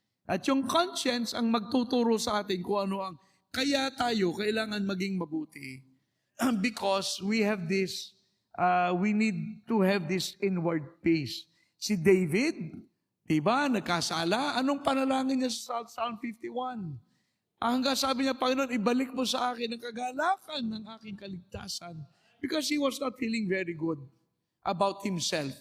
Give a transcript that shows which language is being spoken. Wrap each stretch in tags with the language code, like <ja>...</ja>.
<tl>At yung conscience ang magtuturo sa atin kung ano ang kaya tayo kailangan maging mabuti.</tl> <en>Because we have this, we need to have this inward peace.</en> <tl>Si David, diba, nagkasala. Anong panalangin niya sa Psalm 51? Hanggang sabi niya, Panginoon, ibalik mo sa akin ang kagalakan ng aking kaligtasan.</tl> <en>Because he was not feeling very good about himself.</en>